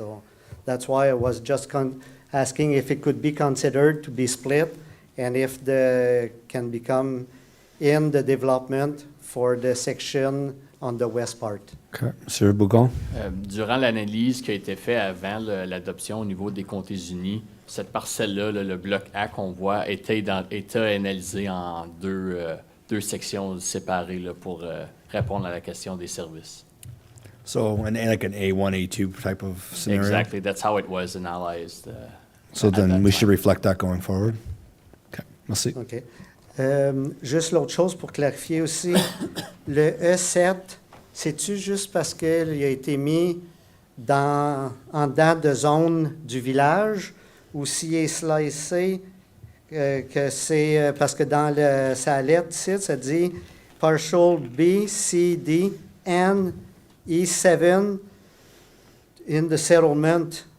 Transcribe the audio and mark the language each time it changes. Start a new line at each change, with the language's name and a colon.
English: So that's why I was just asking if it could be considered to be split and if the can become in the development for the section on the west part.
French: Okay, Monsieur Bougon? Durant l'analyse qui a été faite avant l'adoption au niveau des comtés unis, cette parcelle-là, le bloc A qu'on voit, était analysé en deux sections séparées là, pour répondre à la question des services.
English: So, like an A1, A2 type of scenario? Exactly, that's how it was analyzed. So at that then we time. should reflect that going forward?
French: Okay, merci. OK. Juste l'autre chose pour clarifier aussi, le E7, c'est-tu juste parce qu'il a été mis en dedans de zone du village ou s'il est slicé, que c'est parce que dans sa lettre ici, ça dit
English: partial B, C, D, and E7 in the settlement.